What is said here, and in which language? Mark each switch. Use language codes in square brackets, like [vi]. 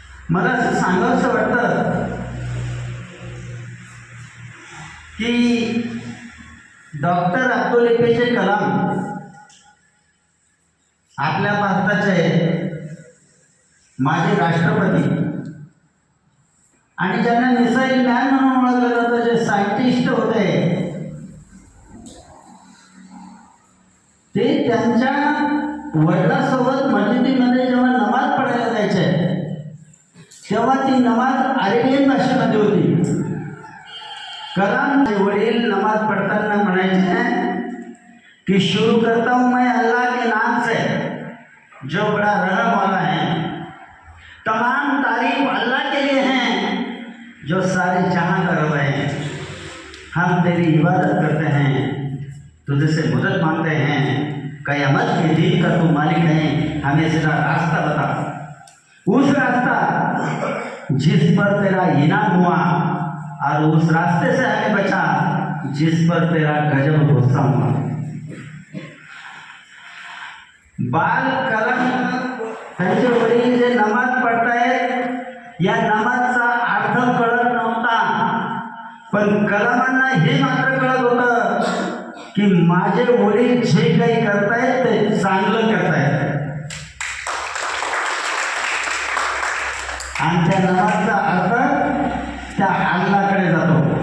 [mr] मला असं सांगावंसं वाटतं की डॉक्टर अब्दुल APJ कलाम आपल्या भारताचे माजी राष्ट्रपती आणि ज्यांना मिसाईल मॅन म्हणून ओळखलं जातं, जे सायंटिस्ट होते, ते त्यांच्या वडिलांसोबत मस्जिदीमध्ये जेव्हा नमाज पडायला जायचे तेव्हा ती नमाज अरेबियन भाषेमध्ये होती. कलाम वडील नमाज पढ़ताना म्हणायचे कि [hi] शुरू करता हूँ मैं अल्लाह के नाम से जो बड़ा रहम वाला है, तमाम तारीफ अल्लाह के लिए हैं जो सारे जहां कर रहे हैं. हम तेरी इबादत करते हैं, तुझे से मदद मांगते हैं, क़यामत के दिन का तू मालिक है, हमें सीधा रास्ता बता, उस रास्ता जिस पर तेरा इनाम हुआ और उस रास्ते से हमें बचा जिस पर तेरा गजब गुस्सा हुआ. [mr] बाल कलाम त्यांचे वडील जे नमाज पडतायत या नमाजचा अर्थ कळत नव्हता, पण कलामांना हे मात्र कळत होतं की माझे वडील जे काही करतायत ते चांगलं करतायत आणि त्या नमाजचा अर्थ त्या अल्लाकडे जातो.